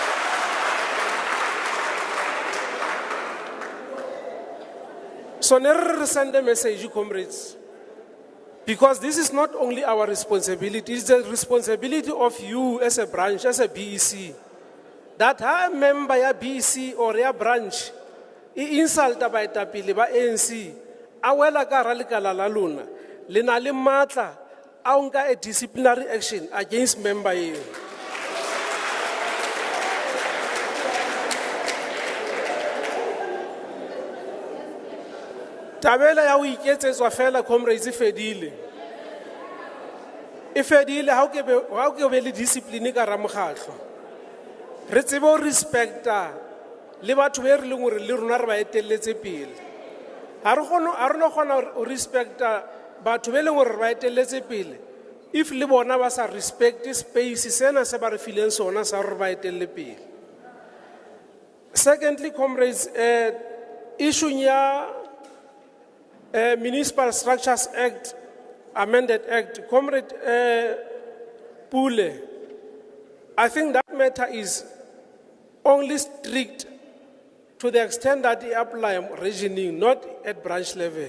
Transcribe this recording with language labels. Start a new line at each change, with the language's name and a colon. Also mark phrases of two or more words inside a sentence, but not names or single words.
English: So never send a message, comrades, because this is not only our responsibility, it's the responsibility of you as a branch, as a BEC, that a member ya BEC or ya branch, insult by tapili by ANC,
Southern Sotho: a wela ka hara lekala la lona le na le matla a ho nka a
English: disciplinary action against member eo.
Southern Sotho: Tabela ya ho iketsetswa fela comrades e fedile. E fedile ha o ke be le discipline ka hara mokgatlo. Re tsebe ho respecta le batho be re leng hore le rona re ba etelletse pele. Ha re no kgona ho respecta batho be leng hore re ba etelletse pele if le bona ba sa respect space sena se ba re fileng sona sa re ba etelle pele.
English: Secondly, comrades, issue ya Municipal Structures Act, Amended Act, Comrade Pule, I think that matter is only strict to the extent that they apply regioning, not at branch level.